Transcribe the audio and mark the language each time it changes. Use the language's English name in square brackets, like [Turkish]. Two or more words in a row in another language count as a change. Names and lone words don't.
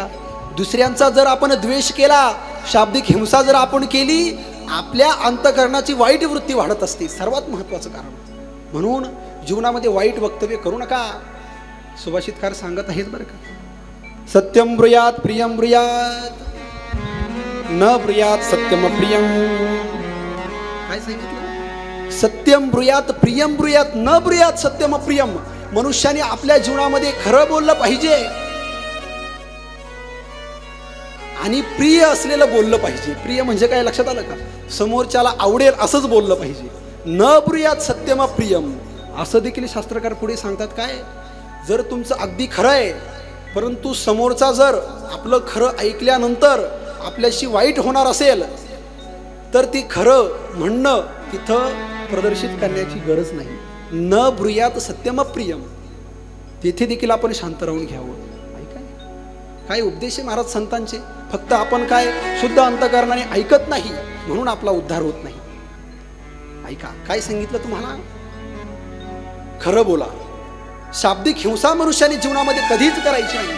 [Marathi] दुसऱ्यांचा जर आपण द्वेष केला, शाब्दिक हिंसा जर आपण केली, आपल्या अंतःकरणाची वाईट वृत्ती वाढत असते, सर्वात महत्त्वाचं कारण. म्हणून जीवनामध्ये वाईट वक्तव्य करू नका. सुभाषितकार सांगत आहेत बरं का, [Sanskrit] सत्यम ब्रूयात प्रियम ब्रूयात न ब्रूयात सत्यम प्रियम. [Marathi] काय सांगितलं? [Sanskrit] सत्यम ब्रूयात प्रियम ब्रूयात न ब्रूयात सत्यम प्रियम. [Marathi] मनुष्याने आपल्या जीवनामध्ये खरं बोललं पाहिजे आणि प्रिय असलेलं बोललं पाहिजे. प्रिय म्हणजे काय लक्षात आलं का? समोरच्याला आवडेल असंच बोललं पाहिजे. [Sanskrit] न ब्रूयात सत्यम प्रियम [Marathi] असं देखील शास्त्रकार पुढे सांगतात. काय? जर तुमचं अगदी खरं आहे, परंतु समोरचा जर आपलं खरं ऐकल्यानंतर आपल्याशी वाईट होणार असेल तर ती खरं म्हणणं तिथं प्रदर्शित करण्याची गरज नाही. [Sanskrit] न ब्रूयात सत्यम प्रियम, [Marathi] तेथे देखील आपण शांत राहून घ्यावं. ऐका, काय उपदेश आहे महाराज संतांचे. फक्त आपण काय शुद्ध अंतकरणाने ऐकत नाही म्हणून आपला उद्धार होत नाही. ऐका काय सांगितलं तुम्हाला, खरं बोला. शाब्दिक हिंसा मनुष्याने जीवनामध्ये कधीच करायची नाही.